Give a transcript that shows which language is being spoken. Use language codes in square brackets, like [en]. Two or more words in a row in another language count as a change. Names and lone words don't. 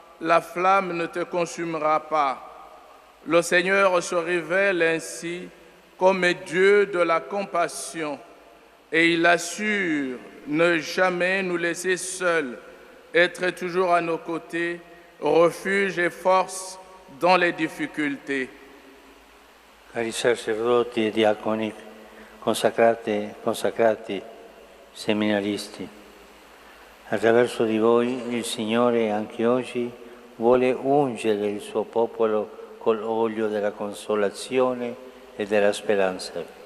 [fr] La flamme ne te consumera pas. Le Seigneur se révèle ainsi comme Dieu de la compassion et il assure ne jamais nous laisser seuls, être toujours à nos côtés, refuge et force dans les difficultés. [it] Cari sacerdoti e diaconi, consacrati, seminaristi, attraverso di voi il Signore anche oggi vuole ungere il suo popolo col olio della consolazione e della speranza.